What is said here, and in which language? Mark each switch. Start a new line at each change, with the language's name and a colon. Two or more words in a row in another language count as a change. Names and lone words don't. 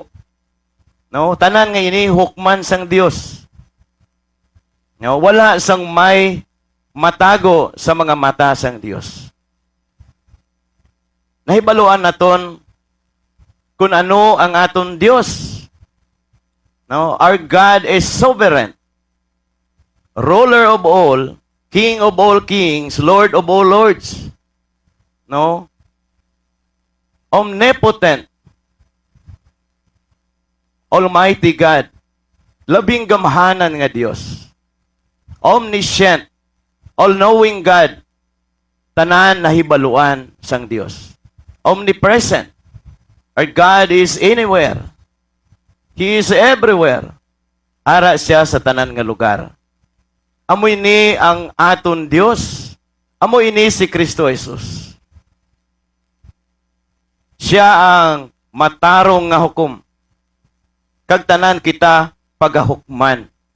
Hiligaynon: No, tanan nga ini hukman sang Dios. No, wala sang may matago sa mga mata sang Dios. Nahibaluan naton kung ano ang aton Dios. No,
English: our God is sovereign. Ruler of all, King of all kings, Lord of all lords. No? Omnipotent. Almighty God.
Hiligaynon: Labing gamhanan nga Dios.
English: Omniscient. All-knowing God.
Hiligaynon: Tanan nahibaluan sang Dios.
English: Omnipresent. Our God is anywhere. He is everywhere.
Hiligaynon: Ara siya sa tanan nga lugar. Amoy ni ang aton Dios. Amoy ni si Kristo Jesus. Siya ang matarong nga hukom. Kag tanan kita pagahukman.